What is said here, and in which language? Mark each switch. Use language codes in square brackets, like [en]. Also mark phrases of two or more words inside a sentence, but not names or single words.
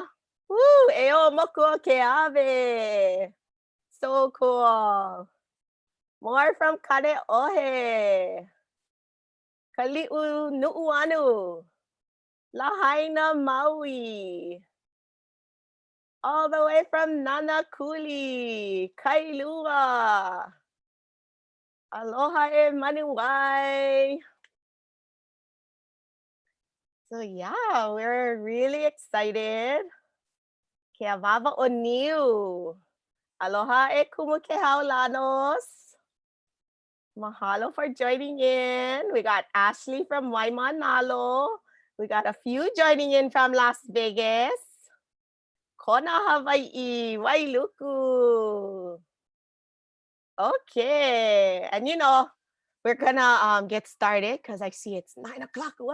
[haw] Woo, eo moku ke ave. [en] So cool. More from Kanaeokana. Kali'u Nu'uanu. Lahaina Maui. All the way from Nanakuli. [haw] Kailua. Aloha e Manuai. So yeah, we're really excited. Ke avava o niu. Aloha e kumukehaulanos. [en] Mahalo for joining in. We got Ashley from Waimanalo. We got a few joining in from Las Vegas. Kona Hawaii, Wailuku. Okay, and we're gonna get started because I see it's 9 o'clock.